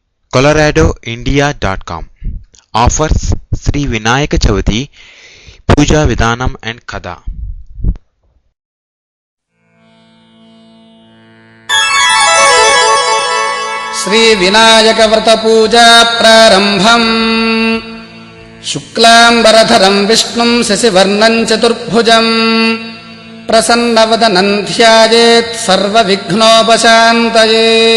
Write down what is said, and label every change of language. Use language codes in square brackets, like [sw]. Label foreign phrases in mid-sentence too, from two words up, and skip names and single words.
[en] coloradoindia.com offers Sri Vinayaka Chavati Puja Vidhanam and Katha. [sa] శ్రీ వినాయక వ్రత పూజా ప్రారంభం. శుక్లాంబరధరం విష్ణుం శశివర్ణం చతుర్భుజం ప్రసన్నవదనం ధ్యాయేత్ సర్వవిఘ్నోపశాంతయే.